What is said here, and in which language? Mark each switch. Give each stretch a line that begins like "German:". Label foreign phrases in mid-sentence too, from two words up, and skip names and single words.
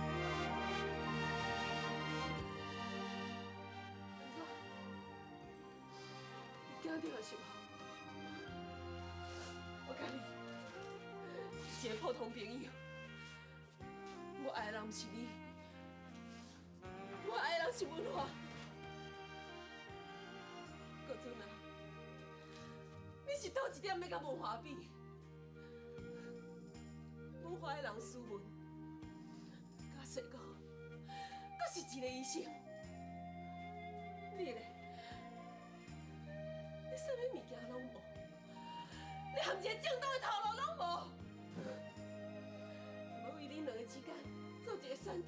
Min Nan Chinese: 惊到的是我，我甲你是一个普通朋友，我爱的人不是你，我爱的人是文华。国尊啊，你是倒一点要甲文华比？文华的人斯文，甲细个，阁是一个医生，你咧？你啥物物件拢无，你含一个正当的头路拢无，我为恁两个之间做一个选择。